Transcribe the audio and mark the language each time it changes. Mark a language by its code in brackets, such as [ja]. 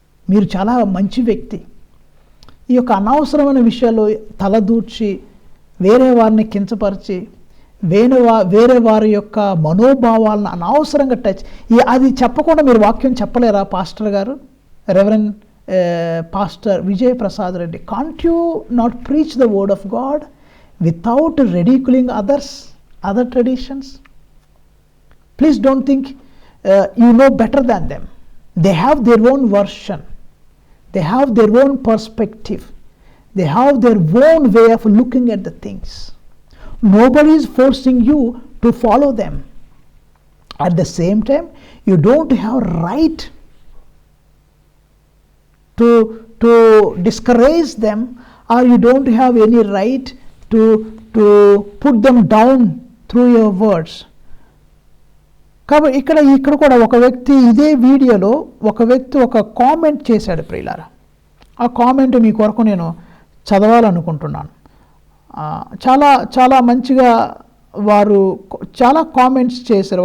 [te] మీరు చాలా మంచి వ్యక్తి. ఈ యొక్క అనవసరమైన విషయాల్లో తలదూర్చి వేరే వారిని కించపరిచి వేరే వారి యొక్క మనోభావాలను అనవసరంగా టచ్, అది చెప్పకుండా మీరు వాక్యం చెప్పలేరా పాస్టర్ గారు? [en] Reverend pastor Vijay Prasad Reddy, can't you not preach the word of God without ridiculing other traditions? Please don't think you know better than them. They have their own version. They have their own perspective. They have their own way of looking at the things. Nobody is forcing you to follow them. At the same time, you don't have right to discourage them, or you don't have any right to put them down through your words. [te] కాబట్టి ఇక్కడ కూడా ఒక వ్యక్తి ఇదే వీడియోలో ఒక comment చేశాడు ప్రియులారా. ఆ కామెంట్ మీ కొరకు నేను చదవాలనుకుంటున్నాను. చాలా చాలా మంచిగా వారు చాలా కామెంట్స్ చేశారు.